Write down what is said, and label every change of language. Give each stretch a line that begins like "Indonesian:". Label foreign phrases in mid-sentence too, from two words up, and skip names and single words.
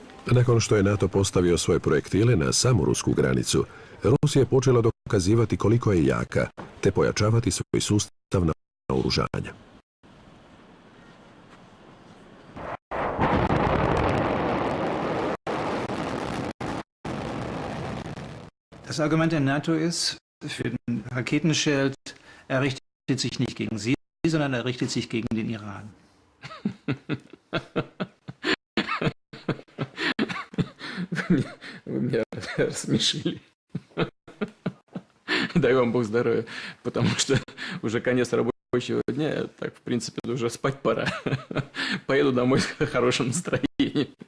Croatian: Nakon što je NATO postavio svoje projektile na samu rusku granicu, Rusija je počela dokazivati koliko je jaka, te pojačavati svoj sustav naoružanja.
German: Das Argument der NATO ist, für den Raketenschild, er richtet sich nicht gegen Sie, sondern er richtet sich gegen den Iran.
Russian: Вы меня рассмешили. Дай вам Бог здоровья, потому что уже конец рабочего дня, так, в принципе, уже спать пора. Поеду домой с хорошим настроением.